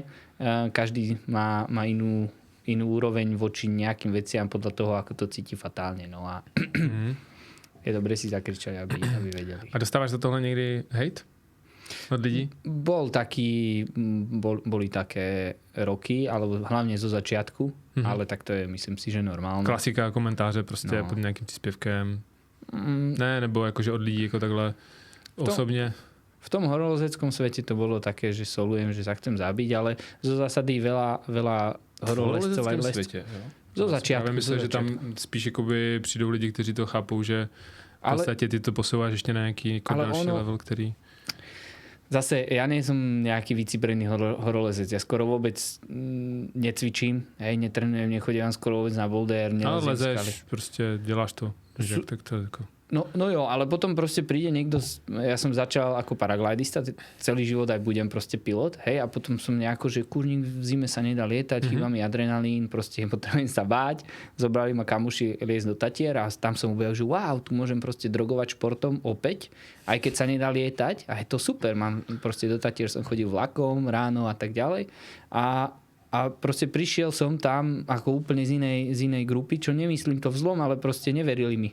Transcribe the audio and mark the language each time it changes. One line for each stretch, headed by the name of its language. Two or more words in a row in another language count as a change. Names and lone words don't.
Slovak: Každý má inú úroveň voči nejakým veciam podľa toho, ako to cíti fatálne. No a je dobre si zakričať, aby vedeli.
Czech: A dostávaš za tohle někdy hejt od lidí?
Slovak: Boli také roky, alebo hlavne zo začiatku, ale tak to je, myslím si, že normálne.
Czech: Klasika komentáře prostě pod nějakým příspěvkem. Ne, nebo jakože od lidí jako takhle osobně.
Slovak: V tom horolezeckom svete to bolo také, že solujem, že sa chcem zabiť, ale zo zásady veľa horolezcov aj lescov. Zo začiatku.
Czech: Já myslím, že tam spíš jakoby přijdou lidi, kteří to chápou, že v podstatě ty to posouváš ještě na nějaký další level, který...
Slovak: Zase, ja nie som nejaký vycibrený horolezec. Ja skoro vôbec necvičím, netrenujem, nechodím skoro vôbec na boulder, nelezím skaly.
Czech: Ale lezeš, proste děláš to.
Slovak: Tak to je ako... No jo, ale potom proste príde niekto, ja som začal ako paraglidista, celý život aj budem proste pilot, hej, a potom som nejako, že kurník v zime sa nedá lietať, chýba mi adrenalín, proste potrebujem sa báť, zobrali ma kamuši liesť do Tatier a tam som objavil, že wow, tu môžem proste drogovať športom opäť, aj keď sa nedá lietať a je to super, mám proste do Tatier som chodil vlakom ráno a tak ďalej a proste prišiel som tam ako úplne z inej grupy, čo nemyslím to vzlom, ale proste neverili mi.